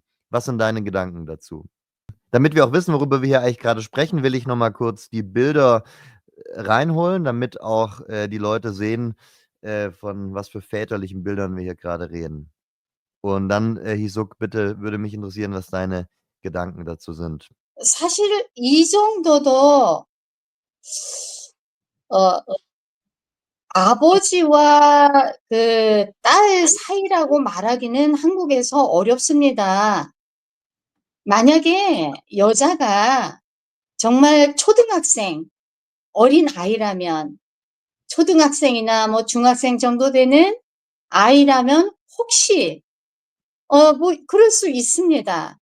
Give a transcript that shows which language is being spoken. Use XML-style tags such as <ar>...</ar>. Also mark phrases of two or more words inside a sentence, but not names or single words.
<de>Was sind deine Gedanken dazu? Damit wir auch wissen, worüber wir hier eigentlich gerade sprechen, will ich noch mal kurz die Bilder reinholen, damit auch die Leute sehen, von was für väterlichen Bildern wir hier gerade reden. Und dann, Hisuk, bitte würde mich interessieren, was deine Gedanken dazu sind.</de> <ko>사실 이 정도도 어 아버지와 그 딸 사이라고 말하기는 한국에서 어렵습니다. 만약에 여자가 정말 초등학생, 어린아이라면 초등학생이나 뭐 중학생 정도 되는 아이라면 혹시 뭐 그럴 수 있습니다.</ko>